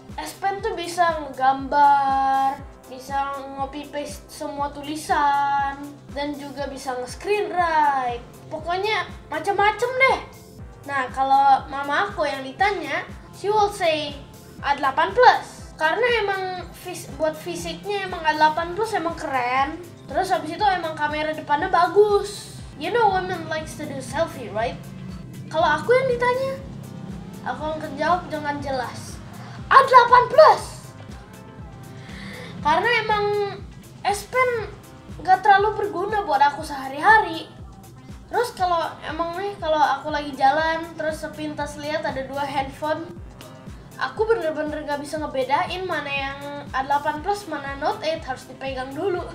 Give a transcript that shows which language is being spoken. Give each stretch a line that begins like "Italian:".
Indonesian: S Pen tuh bisa ngegambar, bisa nge-copy paste semua tulisan, dan juga bisa nge-screen write. Pokoknya macam-macam deh. Nah, kalau mama aku yang ditanya,
English: she will say
Indonesian: A8 Plus. Karena emang buat fisiknya emang A8 Plus emang keren. Terus habis itu emang kamera depannya bagus.
English: You know women likes to do selfie, right?
Indonesian: Kalau aku yang ditanya, aku akan jawab dengan jelas A8 Plus. Karena emang S Pen gak terlalu berguna buat aku sehari-hari. Terus kalau aku lagi jalan terus sepintas lihat ada dua handphone, aku bener-bener gak bisa ngebedain mana yang A8 Plus, mana Note 8, harus dipegang dulu.